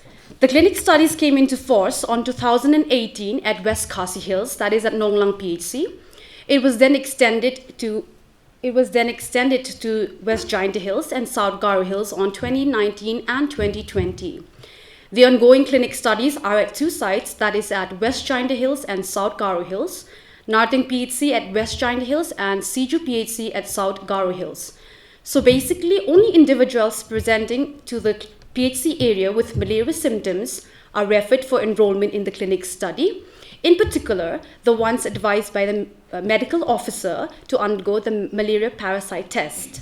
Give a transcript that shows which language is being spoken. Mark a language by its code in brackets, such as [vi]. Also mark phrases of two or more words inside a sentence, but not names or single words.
[en] The clinic studies came into force on 2018 at West Khasi Hills, that is at Nonglang PHC. It was then extended to West Jaintia Hills and South Garo Hills on 2019 and 2020. The ongoing clinic studies are at 2 sites, that is at West Jaintia Hills and South Garo Hills, Narting PHC at West Jaintia Hills and Siju PHC at South Garo Hills. So basically, only individuals presenting to the PHC area with malaria symptoms are referred for enrollment in the clinic study. In particular, the ones advised by the medical officer to undergo the malaria parasite test.